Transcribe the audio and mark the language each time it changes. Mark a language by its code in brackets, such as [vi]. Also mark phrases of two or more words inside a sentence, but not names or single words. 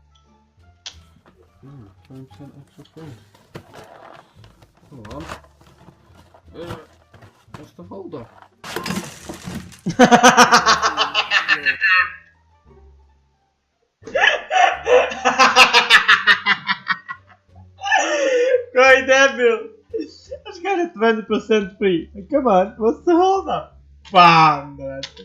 [en] What's the hold up? [bs] Koji debil! Aš kaže 20% free. [en] Come on, what's the hold up? [bs] Bam, brate.